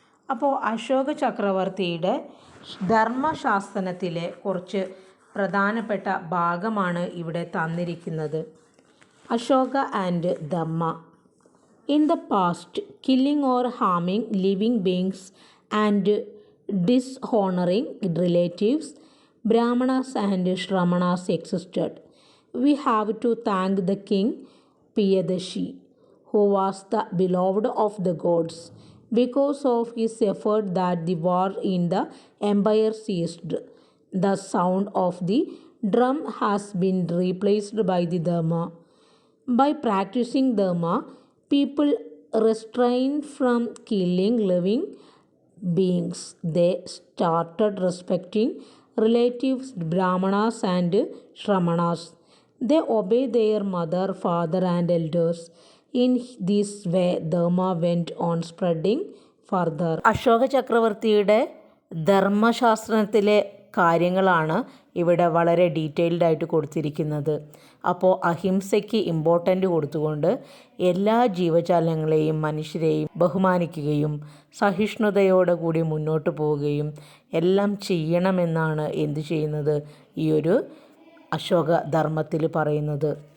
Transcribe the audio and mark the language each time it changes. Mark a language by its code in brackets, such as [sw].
[ml] അപ്പോൾ അശോക ചക്രവർത്തിയുടെ ധർമ്മശാസ്ത്രത്തിലെ കുറച്ച് പ്രധാനപ്പെട്ട ഭാഗമാണ് ഇവിടെ തന്നിരിക്കുന്നത്. [en] Ashoka and dhamma. In the past, killing or harming living beings and dishonouring relatives, Brahmanas and Shramanas existed. We have to thank the king Piyadashi, who was the beloved of the gods. Because of his effort that the war in the empire ceased. The sound of the drum has been replaced by the dharma. By practicing dharma, people restrained from killing living beings. They started respecting relatives, brahmanas and shramanas. They obey their mother, father and elders. In this way, dharma went on spreading further. [ml] Ashoka ചക്രവർത്തിയുടെ ധർമ്മശാസ്ത്രത്തിലെ കാര്യങ്ങളാണ് ഇവിടെ വളരെ detailed ആയിട്ട് കൊടുത്തിരിക്കുന്നത്. അപ്പോൾ അഹിംസയ്ക്ക് important കൊടുത്തുകൊണ്ട് എല്ലാ ജീവജാലങ്ങളെയും മനുഷ്യരെയും ബഹുമാനിക്കുകയും സഹിഷ്ണുതയോടെ കൂടി മുന്നോട്ട് പോവുകയും എല്ലാം ചെയ്യണമെന്നാണ് എന്ത് ചെയ്യുന്നത് ഈ ഒരു അശോക ധർമ്മത്തിൽ പറയുന്നത്.